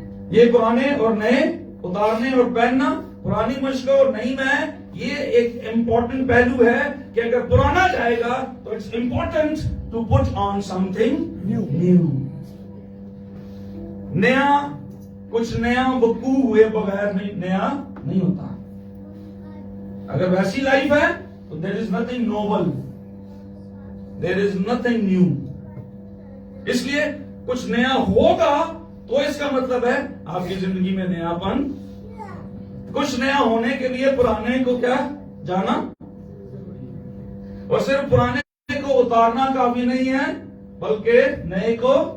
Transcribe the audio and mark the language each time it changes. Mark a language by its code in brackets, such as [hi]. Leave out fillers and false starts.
[ur] یہ پرانے اور نئے اتارنے اور پہننا, پرانی مشقوں اور نئی میں, یہ ایک امپورٹنٹ پہلو ہے کہ اگر پرانا جائے گا تو [en] It's important to put on something new. [ur] نیا, کچھ نیا وقوع ہوئے بغیر نیا نہیں ہوتا. اگر ویسی لائف ہے تو [en] there is nothing novel, there is nothing new. [ur] اس لیے کچھ نیا ہوگا تو اس کا مطلب ہے آپ کی زندگی میں نیا پن. کچھ نیا ہونے کے لیے پرانے کو کیا جانا, اور صرف پرانے کو اتارنا کافی نہیں ہے بلکہ نئے کو.